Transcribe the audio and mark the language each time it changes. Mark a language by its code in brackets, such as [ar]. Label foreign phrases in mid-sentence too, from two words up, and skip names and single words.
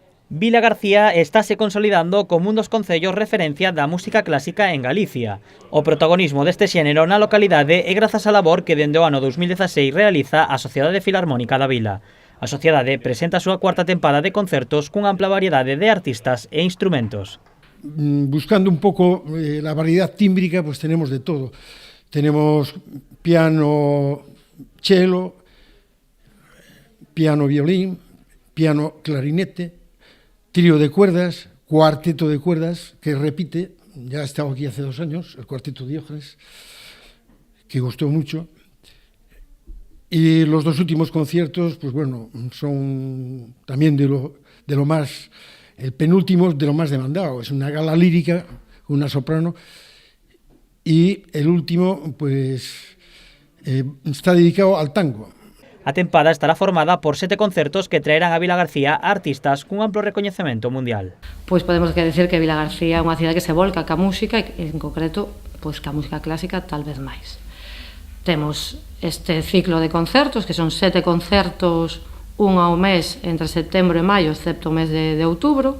[gl] Vila García estáse consolidando como un dos concellos referencia da música clásica en Galicia. O protagonismo deste xénero na localidade é grazas á labor que dende o ano 2016 realiza a Sociedade Filarmónica da Vila. A sociedade presenta a súa cuarta tempada de concertos cunha ampla variedade de artistas e instrumentos. [es] Buscando un pouco la variedad tímbrica, pues tenemos de todo. Tenemos piano cello, piano violín, piano clarinete, trío de cuerdas, cuarteto de cuerdas, que repite, ya ha estado aquí hace 2 años, el cuarteto Diógenes, que gustó mucho. Y los 2 últimos conciertos, pues bueno, son también de lo más, el penúltimo de lo más demandado. Es una gala lírica, una soprano, y el último, pues, está dedicado al tango. [gl] A tempada estará formada por 7 concertos que traerán a Vila García a artistas cun amplo recoñecemento mundial. Pois podemos decir que Vila García é unha cidade que se volca ca música e en concreto pois ca música clásica tal vez máis. Temos este ciclo de concertos que son 7 concertos, un ao mes entre setembro e maio, excepto o mes de outubro.